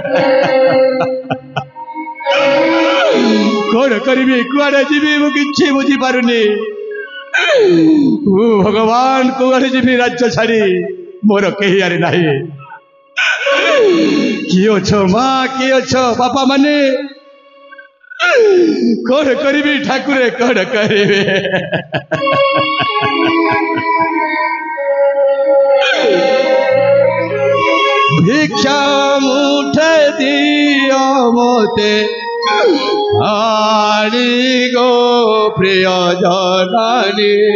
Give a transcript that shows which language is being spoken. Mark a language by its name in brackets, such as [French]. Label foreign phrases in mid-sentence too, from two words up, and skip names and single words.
[Odia] କଣ କରିବି, କୁଆଡେ ଯିବି, ମୁଁ କିଛି ବୁଝିପାରୁନି। ଭଗବାନ କୁଆଡେ ଯିବି ରାଜ୍ୟ ଛାଡି, ମୋର କେହି ଆରେ ନାହିଁ। କିଏ ଅଛ ମା, କିଏ ଅଛ ବାପା ମାନେ? କଣ କରିବି ଠାକୁରେ, କଣ କରିବି? ଭିକ୍ଷା ମୁଠେ ଦିଅ ମୋତେ ଆଡ଼ି ଗୋ ପ୍ରିୟ ଜନନୀ।